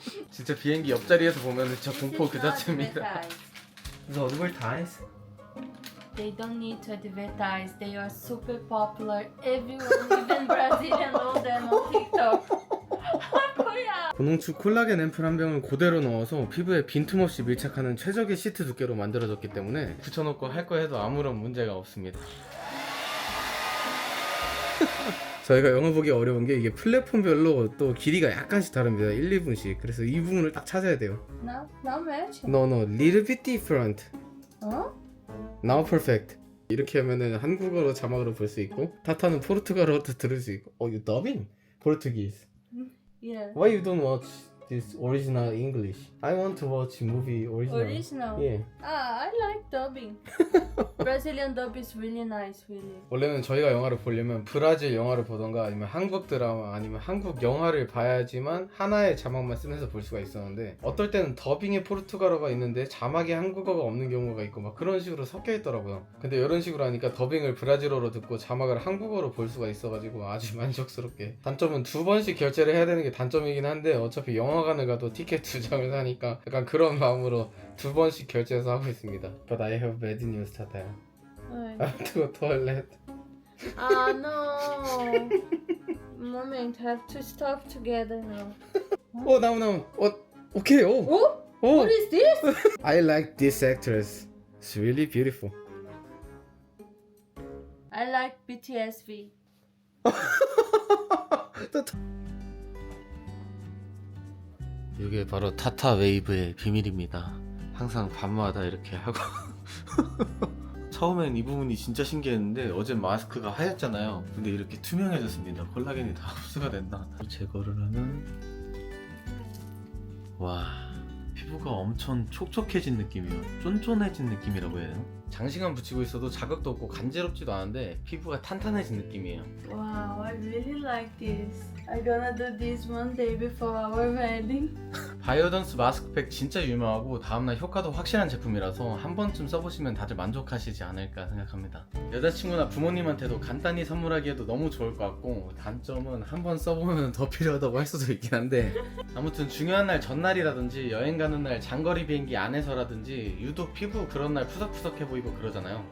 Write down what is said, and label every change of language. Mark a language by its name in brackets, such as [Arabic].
[Korean] 진짜 비행기 옆자리에서 보면 진짜 공포 그 자체입니다. 그래서 advertise? [English] They don't need to advertise. They are super popular. Everyone, even Brazilian, knows them on TikTok. [Korean] 고농축 콜라겐 앰플 한 병을 그대로 넣어서 피부에 빈틈없이 밀착하는 최적의 시트 두께로 만들어졌기 때문에 붙여놓고 할 거 해도 아무런 문제가 없습니다. 저희가 영어 보기 어려운 게 이게 플랫폼별로 또 길이가 약간씩 다릅니다. 1, 2분씩. 그래서 이 부분을 딱 찾아야 돼요. [English] No, not matching. No, little bit different. Huh? Now perfect. [Korean] 이렇게 하면은 한국어로 자막으로 볼 수 있고 타타는 포르투갈어로 들을 수 있고. [English] you dubbing? Portuguese. Yeah. Why you don't watch this original English? I want to watch movie original. Original. Yeah. Ah, I like dubbing. Brazilian dub is really nice, really. [Korean] 원래는 저희가 영화를 보려면 브라질 영화를 보던가 아니면 한국 드라마 아니면 한국 영화를 봐야지만 하나의 자막만 쓰면서 볼 수가 있었는데 어떨 때는 더빙에 포르투갈어가 있는데 자막에 한국어가 없는 경우가 있고 막 그런 식으로 섞여 있더라고요. 근데 이런 식으로 하니까 더빙을 브라질어로 듣고 자막을 한국어로 볼 수가 있어가지고 아주 만족스럽게. 단점은 2번씩 결제를 해야 되는 게 단점이긴 한데 어차피 영화관을 가도 티켓 2장을 사니까 약간 그런 마음으로 2번씩 결제해서 하고 있습니다. [English] But I have bad news, 타타야. I have to go toilet. Ah, no. Moment, have to stop together now. now. Okay. Oh? What is this? I like this actress. It's really beautiful. I like BTSV. [Korean] 이게 바로 타타 웨이브의 비밀입니다. 항상 밤마다 이렇게 하고 처음엔 이 부분이 진짜 신기했는데 어제 마스크가 하얗잖아요. 근데 이렇게 투명해졌습니다. 콜라겐이 다 흡수가 된다. 제거를 하면 와, 피부가 엄청 촉촉해진 느낌이에요. 쫀쫀해진 느낌이라고 해야 되나? 장시간 붙이고 있어도 자극도 없고 간지럽지도 않은데 피부가 탄탄해진 느낌이에요. [English] Wow, I really like this. I'm gonna do this one day before our wedding. [Korean] 바이오던스 마스크팩 진짜 유명하고 다음날 효과도 확실한 제품이라서 한 번쯤 써보시면 다들 만족하시지 않을까 생각합니다. 여자친구나 부모님한테도 간단히 선물하기에도 너무 좋을 것 같고 단점은 한 번 써보면 더 필요하다고 할 수도 있긴 한데 아무튼 중요한 날 전날이라든지 여행 가는 날 장거리 비행기 안에서라든지 유독 피부 그런 날 푸석푸석해 보이고 그러잖아요.